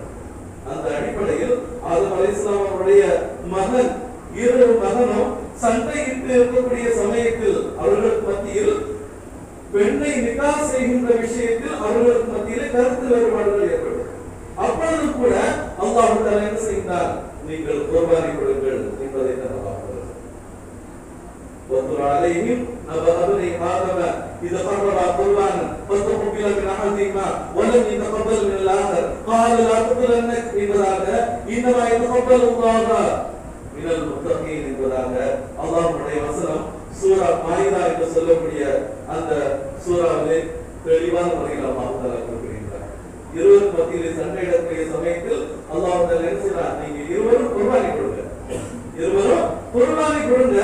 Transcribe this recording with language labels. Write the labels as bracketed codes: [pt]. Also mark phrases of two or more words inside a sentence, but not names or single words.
[ta] அந்த அடிப்படையில் ஆதம் அலைஹிஸ்ஸலாம் அவருடைய மகன், இரு மகனும் சண்டையிட்டு இருக்கக்கூடிய சமயத்தில் அவர்களுக்கு மத்தியில் பெண்ணை நிக்காஹ் செய்கின்ற விஷயத்தில் அவர்களுக்கு மத்தியில் கருத்து வேறுபாடுகள் ஏற்படும். அப்பொழுது கூட அல்லாஹ் தஆலா என்ன செய்தார், நீங்கள் குர்பானி கொடுங்கள் என்பதை அல்லாஹ் [ar] وَقُلْ عَلَيْهِمْ نَبَأَ ابْنَيْ آدَمَ إِذْ قَرَّبَا قُرْبَانًا فَتُقُبِّلَ مِنْ أَحَدِهِمَا وَلَمْ يَتَقَبَّلْ مِنَ الْآخَرِ قَالَ لَأَقْتُلَنَّكَ [ta] என்பதாக [ar] إِنَّمَا يَتَقَبَّلُ اللَّهُ مِنَ الْمُتَّقِينَ [ta] என்பதாக அல்லாஹ்வுடைய வசனம் சூரா மாயிதா என்று சொல்லக்கூடிய அந்த சூராவிலே தெளிவான முறையில் அல்லாஹ் தஆலா குறிப்பிடுகிறார். இருவரும் மத்தியிலே சண்டையிடக்கூடிய சமயத்தில் அல்லாஹ் தஆலா என்ன செய்றார், நீங்க இருவரும் குர்பானி கொடுங்க, இருவரும் குர்பானி கொடுங்க.